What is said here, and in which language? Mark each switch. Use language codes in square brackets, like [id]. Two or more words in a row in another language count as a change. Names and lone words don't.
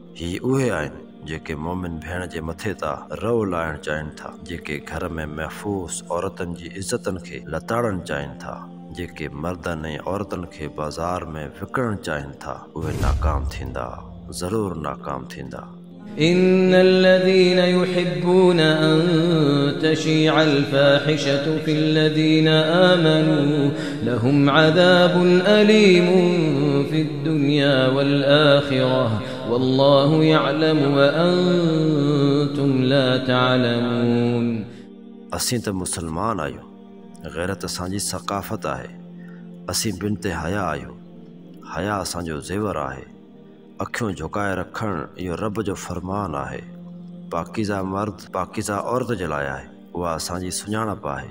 [sd] ही उहे आहिनि जेके मोमिन भेण जे मथे तां रओ लाहिणु चाहिनि था, जेके घर में महफ़ूज़ औरतुनि जी इज़तनि खे लताड़नि चाहिनि था, जेके मर्दनि ऐं औरतुनि खे बाज़ार में विकिणणु चाहिनि था। उहे नाकाम थींदा, ज़रूर नाकाम थींदा। [ar] إن الذين يحبون أن تشيع الفاحشة في الذين آمنوا لهم عذاب أليم في الدنيا والآخرة والله يعلم وأنتم لا تعلمون। [sd] असीं त मुसलमान आहियूं, ग़ैरत असांजी सक़ाफ़त आहे। असीं बिनते हया आहियूं, हया असांजो ज़ेवर आहे। अखियूं झुकाए रखणु इहो रब जो फ़रमान आहे। पाकीज़ा मर्द पाकीज़ा औरत जे लाइ आहे, उहा असांजी सुञाणप आहे।